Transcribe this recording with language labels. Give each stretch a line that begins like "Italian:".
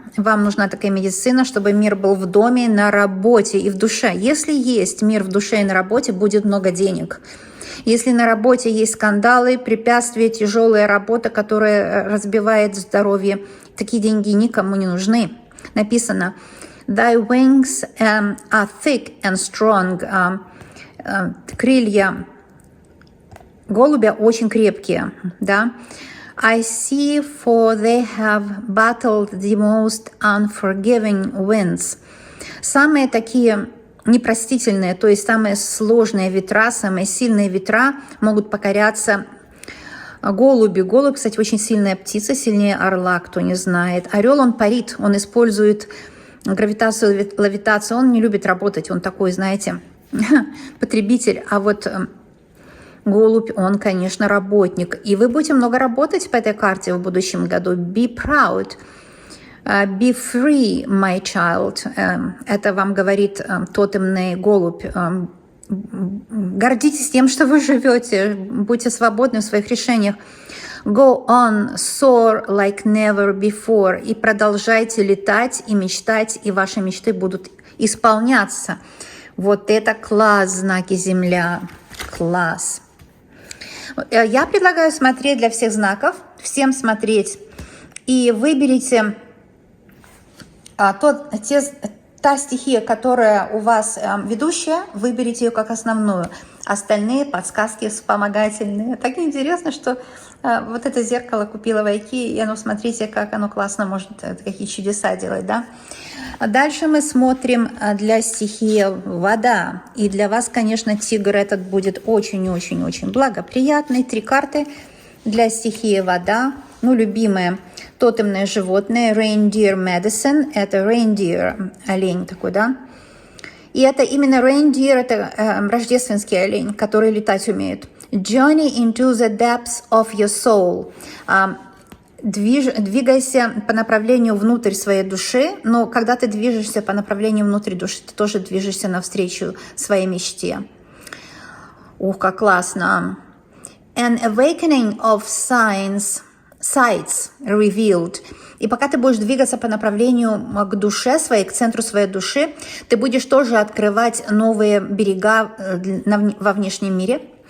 Russian: Вам нужна такая медицина, чтобы мир был в доме, на работе и в душе. Если есть мир в душе и на работе, будет много денег. Если на работе есть скандалы, препятствия, тяжелая работа, которая разбивает здоровье, такие деньги никому не нужны. Написано
English: «Thy wings are thick and strong».
Russian: Крылья голубя очень крепкие, да.
English: I see, for they have battled the most unforgiving winds.
Russian: Самые такие непростительные, то есть самые сложные ветра, самые сильные ветра могут покоряться голубю. Голубь, кстати, очень сильная птица, сильнее орла, кто не знает. Орел, он парит, он использует гравитацию, левитацию, он не любит работать, он такой, знаете, потребитель. А вот голубь, он, конечно, работник. И вы будете много работать по этой карте в будущем году.
English: Be proud. Be free, my child.
Russian: Это вам говорит тотемный голубь. Гордитесь тем, что вы живете. Будьте свободны в своих решениях.
English: Go on, soar like never before.
Russian: И продолжайте летать и мечтать, и ваши мечты будут исполняться. Вот это класс, знаки Земля. Класс. Я предлагаю смотреть для всех знаков, всем смотреть. И выберите та стихия, которая у вас ведущая, выберите ее как основную. Остальные подсказки вспомогательные. Так интересно, что вот это зеркало купила в Айки, и оно, смотрите, как оно классно может какие чудеса делать, да? Дальше мы смотрим для стихии вода. И для вас, конечно, тигр этот будет очень-очень-очень благоприятный. 3 карты для стихии вода. Ну, любимые тотемные животные.
English: Reindeer medicine.
Russian: Это reindeer, олень такой, да? И это именно reindeer, это рождественский олень, который летать умеет.
English: Journey into the depths of your soul.
Russian: Двигайся по направлению внутрь своей души, но когда ты движешься по направлению внутрь души, ты тоже движешься навстречу своей мечте. Ух, как классно.
English: An awakening of sights revealed.
Russian: И пока ты будешь двигаться по направлению к душе своей, к центру своей души, ты будешь тоже открывать новые берега во внешнем мире.